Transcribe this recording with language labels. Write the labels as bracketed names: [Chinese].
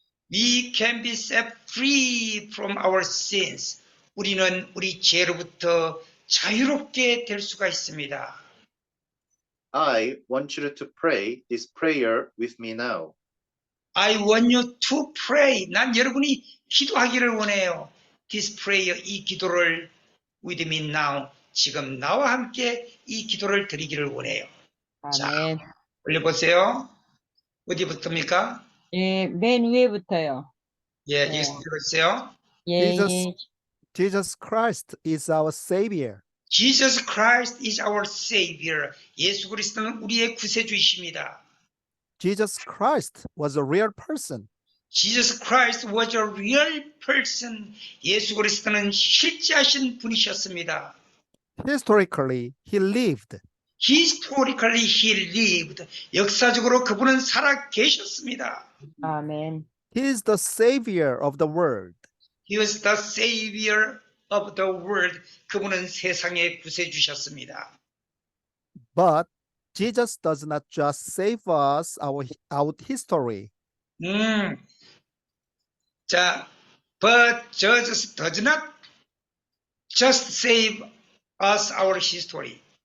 [English] We can be set free from our sins. [Korean] 우리는 우리 죄로부터 자유롭게 될 수가 있습니다. [English] I want you to pray this prayer with me now. I want you to pray. [Korean] 난 여러분이 기도하기를 원해요. [English] This prayer, [Korean] 이 기도를 [English] with me now. [Korean] 지금 나와 함께 이 기도를 드리기를 원해요. 아멘. 올려보세요. 어디부터입니까? 예, 맨 위에부터요. 예, 네. 예수 들으세요. 예, [English] Jesus. [Korean] 예. [English] Jesus Christ is our Savior. Jesus Christ is our Savior. [Korean] 예수 그리스도는 우리의 구세주이십니다. [English] Jesus Christ was a real person. Jesus Christ was a real person. [Korean] 예수 그리스도는 실제하신 분이셨습니다. [English] Historically, he lived. Historically he lived. [Korean] 역사적으로 그분은 살아 계셨습니다. 아멘. [English] He is the Savior of the world. He was the Savior of the world. [Korean] 그분은 세상의 구세주셨습니다. [English] But Jesus does not just save us out history. 자, but Jesus does not just save us our history.